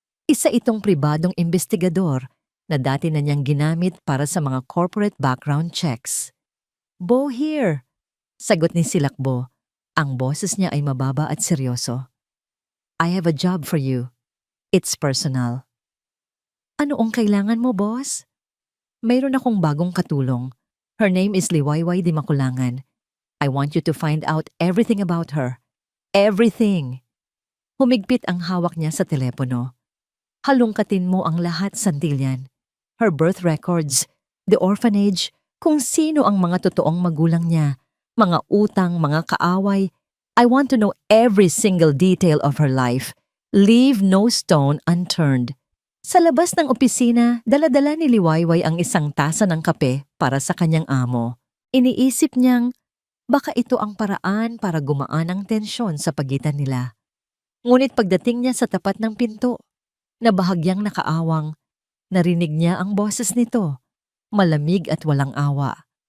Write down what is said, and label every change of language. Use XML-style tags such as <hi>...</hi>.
<tl>Isa itong pribadong investigador na dati na niyang ginamit para sa mga</tl> <en>corporate background checks.</en> <tl>Bo here, sagot ni Silakbo. Ang boses niya ay mababa at seryoso.</tl> <en>I have a job for you. It's personal.</en> <tl>Ano ang kailangan mo, boss? Mayroon akong bagong katulong.</tl> <en>Her name is Liwayway Di Makulangan. I want you to find out everything about her. Everything.</en> <tl>Humigpit ang hawak niya sa telepono. Halungkatin mo ang lahat, Santillan.</tl> <en>Her birth records, the orphanage,</en> <tl>kung sino ang mga totoong magulang niya, mga utang, mga kaaway.</tl> <en>I want to know every single detail of her life. Leave no stone unturned.</en> <tl>Sa labas ng opisina, dala-dala ni Liwayway ang isang tasa ng kape para sa kanyang amo. Iniisip niyang baka ito ang paraan para gumaan ang tensyon sa pagitan nila. Ngunit pagdating niya sa tapat ng pinto, na bahagyang nakaawang, narinig niya ang boses nito, malamig at walang awa.</tl>